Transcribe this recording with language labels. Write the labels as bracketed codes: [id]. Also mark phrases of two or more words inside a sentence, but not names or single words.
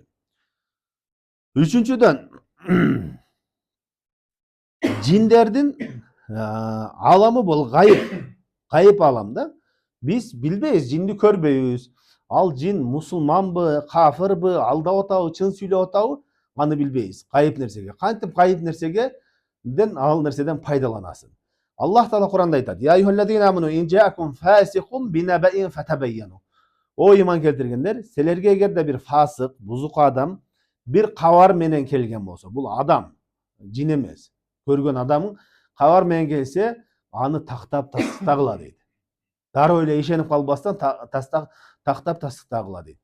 [ky] Үчүнчүдөн, жиндердин аламы бул гайып алам да. Биз билбейбиз, жинди көрбөйбүз. Ал жин мусулманбы, кафырбы, алдап атабы, чын сүйлөп атабы, аны билбейбиз. Гайып нерсеге. Кантип гайып нерсеге ал нерседен пайдаланасың. Аллах Таала Куранда айтат: [ar] "يا أيها الذين آمنوا إن جاءكم فاسق بنبإ فتبينوا." [ky] О иман келтиргендер, силерге эгерде бир фасык, бузук адам бир кабар менен келген болсо, бул адам, жин эмес. Көргөн адамың кабар менен келсе, аны тактап тастагыла дейт. Дароо эле ишенип калбастан тактап тастагыла дейт.